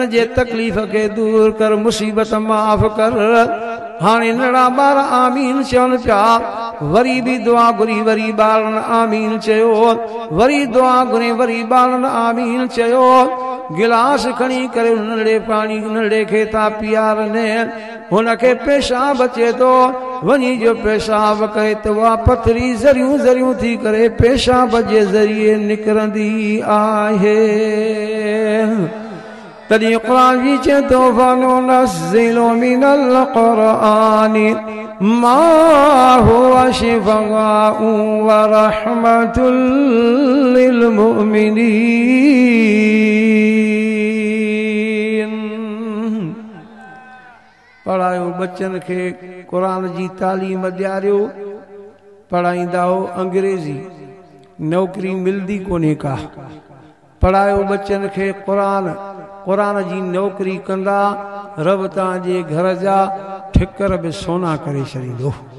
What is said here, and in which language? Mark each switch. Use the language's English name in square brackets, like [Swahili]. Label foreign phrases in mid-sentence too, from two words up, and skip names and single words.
[Sindhi] जे तकलीफ़ खे दूर कर मुसीबत माफ़ कर हाणे नंढड़ा ॿार आमीन चवनि पिया वरी बि दुआ घुरी वरी ॿारनि आमीन चयो वरी दुआ घुरी वरी ॿारनि आमीन चयो गिलास खणी करे नंढड़े पाणी नंढड़े खे था पीआरनि हुनखे पेशाब अचे थो वञी जो पेशाब करे त उहा पथरी ज़रियूं ज़रियूं थी करे पेशाब जे ज़रिए निकिरंदी आहे तॾहिं क़ुरान जी चए थो [Arabic] وننزل من القرآن ما هو شفاء ورحمة لل [Sindhi] मुमिनीन पढ़ायो बच्चन खे क़ुरान जी तालीम ॾियारियो पढ़ाईंदा हो अंग्रेज़ी नौकरी मिलंदी कोन्हे का पढ़ायो बच्चन खे क़ुरान जी नौकरी कंदा रब तव्हांजे घर जा ठिकर बि सोना करे छॾींदो